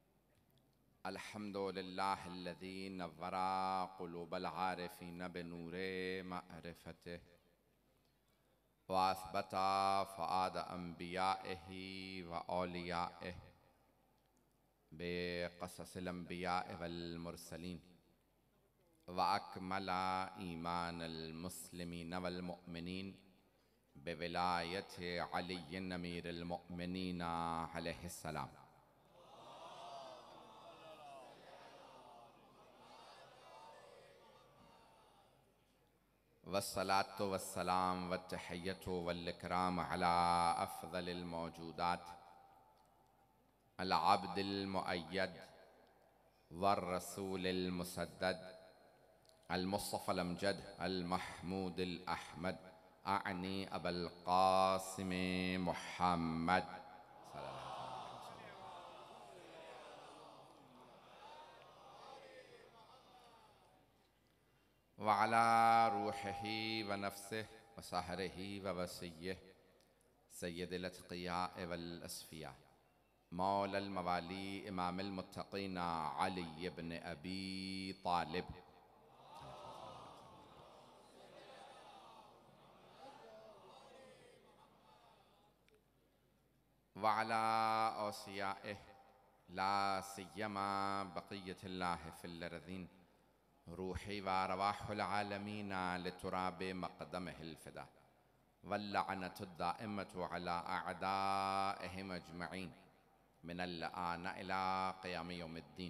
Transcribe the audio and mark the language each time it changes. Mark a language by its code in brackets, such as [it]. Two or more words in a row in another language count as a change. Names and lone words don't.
[ar] الحمد لله الذي نور قلوب العارفين بنور معرفته وأثبت فؤاد أنبيائه وأوليائه بقصص الأنبياء والمرسلين وأكمل إيمان المسلمين والمؤمنين بولاية علي أمير المؤمنين عليه السلام. والصلاة والسلام والتحية والإكرام على أفضل الموجودات العبد المؤيد والرسول المسدد المصطفى الأمجد المحمود الأحمد أعني أبو القاسم محمد وعلى روحه ونفسه وصهره ووصيه سيد الأتقياء والأصفياء مولى الموالي إمام المتقين علي ابن أبي طالب وعلى أوصيائه لا سيما بقية الله في الأرضين روحي وأرواح العالمين لتراب مقدمه الفداء واللعنة دائمة على أعدائهم أجمعين من الآن إلى قيام يوم الدين.